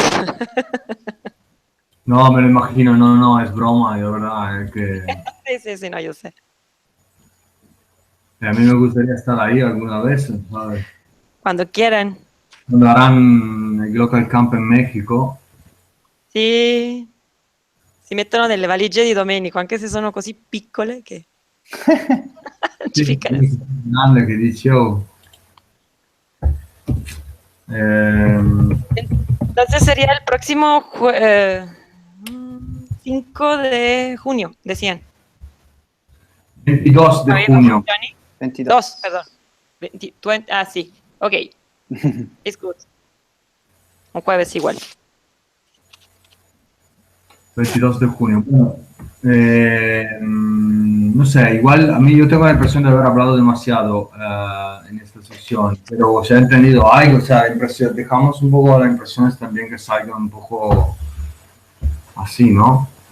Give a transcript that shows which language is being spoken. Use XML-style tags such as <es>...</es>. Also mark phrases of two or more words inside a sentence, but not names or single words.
<es>No, me lo imagino, no, es broma, de verdad. Que... sí, no, yo sé. A mí me gustaría estar ahí alguna vez, ¿sabes? Cuando quieran. Cuando harán el Local Camp en México.</es> <it>Sì, si mettono nelle valigie di Domenico, anche se sono così piccole che ci ficcano. Grande che dicevo.</it> <es>Entonces sería el próximo 5 de junio, decían. 22 de junio. 22, perdón. 20, sí, ok.</es> <en>It's good.</en> <es>Un jueves igual. 22 de junio. Bueno, no sé, igual a mí yo tengo la impresión de haber hablado demasiado en esta sesión, pero se ha entendido algo, o sea, dejamos un poco las impresiones también que salgan un poco así, ¿no?</es>